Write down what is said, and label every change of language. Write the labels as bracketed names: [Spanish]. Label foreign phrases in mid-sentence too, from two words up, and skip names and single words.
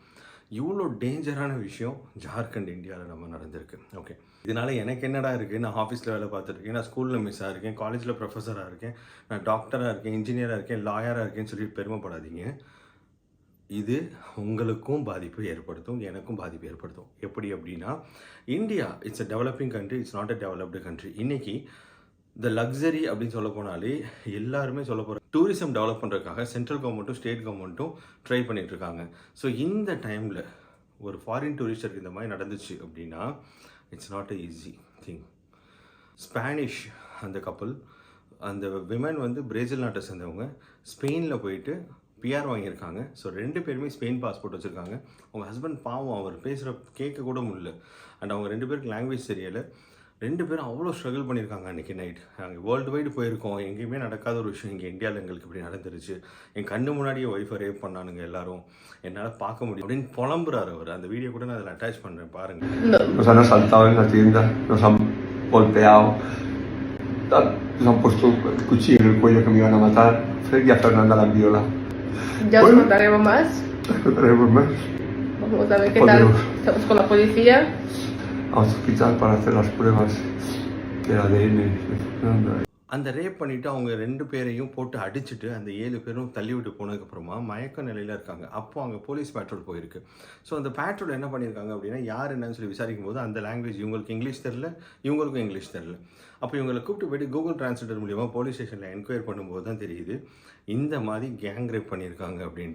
[Tamil] இவ்வளோ டேஞ்சரான விஷயம் ஜார்க்கண்ட் இந்தியாவில் நம்ம நடந்திருக்கு. ஓகே, இதனால் எனக்கு என்னடா இருக்குது, நான் ஆஃபீஸில் வேலை பார்த்துருக்கேன், நான் ஸ்கூலில் மிஸ்ஸாக இருக்கேன், காலேஜில் ப்ரொஃபஸராக இருக்கேன், நான் டாக்டராக இருக்கேன், இன்ஜினியராக இருக்கேன், லாயராக இருக்கேன்னு சொல்லி பெருமைப்படாதீங்க. இது உங்களுக்கும் பாதிப்பு ஏற்படுத்தும், எனக்கும் பாதிப்பு ஏற்படுத்தும். எப்படி அப்படின்னா, [English] India it's a developing country, it's not a developed country. [Tamil] இன்றைக்கி இந்த லக்ஸரி அப்படின்னு சொல்ல போனாலே எல்லாருமே சொல்ல போகிற [English] tourism develop [Tamil] பண்ணுறதுக்காக [English] central governmentum state governmentum try [Tamil] பண்ணிகிட்ருக்காங்க. ஸோ இந்த டைமில் ஒரு [English] foreign touristarukku [Tamil] இந்த மாதிரி நடந்துச்சு அப்படின்னா [English] it's not a easy thing. [Tamil] ஸ்பானிஷ் அந்த கப்பல், அந்த விமன் வந்து பிரேசில் நாட்டை சேர்ந்தவங்க, ஸ்பெயினில் போயிட்டு பிஆர் வாங்கியிருக்காங்க. ஸோ 2 பேருமே ஸ்பெயின் பாஸ்போர்ட் வச்சுருக்காங்க. அவங்க ஹஸ்பண்ட் பாவம், அவர் பேசுகிற கேட்க கூட முடியல. அண்ட் அவங்க 2 பேருக்கு லாங்குவேஜ் தெரியலை. 2 பேரும் அவ்வளோ ஸ்ட்ரகிள் பண்ணியிருக்காங்க. அன்றைக்கி நைட் நாங்கள் [English] world wide [Tamil] போயிருக்கோம், எங்கேயுமே நடக்காத ஒரு விஷயம் இங்கே இந்தியாவில் எங்களுக்கு இப்படி நடந்துருச்சு. என் கண்ணு முன்னாடியே ஒய்ஃபை ரேப் பண்ணானுங்க எல்லாரும், என்னால் பார்க்க முடியும் அப்படின்னு புலம்புறாரு அவர். அந்த வீடியோ கூட நான் அதில் அட்டாச் பண்ணுறேன், பாருங்கள். [Spanish] Nos han asaltado en la tienda, nos han golpeado, nos han puesto el cuchillo en el cuello que me iban a matar. Fred y a Fernanda la han violado. Ya os contaremos más. Os contaremos más. Vamos a ver qué tal estamos con la policía. Al hospital para hacer las pruebas del ADN de Fernanda. [Tamil] அந்த ரேப் பண்ணிவிட்டு அவங்க 2 பேரையும் போட்டு அடிச்சுட்டு அந்த 7 பேரும் தள்ளி விட்டு போனதுக்கப்புறமா மயக்க நிலையில் இருக்காங்க. அப்போது அங்கே [English] police patrol [Tamil] போயிருக்கு. ஸோ அந்த பேட்ரோல் என்ன பண்ணியிருக்காங்க அப்படின்னா, யார் என்னன்னு சொல்லி விசாரிக்கும் போது அந்த லாங்குவேஜ் இவங்களுக்கு இங்கிலீஷ் தெரில, இவங்களுக்கும் இங்கிலீஷ் தெரில. அப்போ இவங்களை கூப்பிட்டு போய்ட்டு கூகுள் டிரான்ஸ்லேட்டர் மூலியமாக [English] police stationil enquire [Tamil] பண்ணும்போது தான் தெரியுது இந்த மாதிரி [English] gang rape [Tamil] பண்ணியிருக்காங்க அப்படின்ட்டு.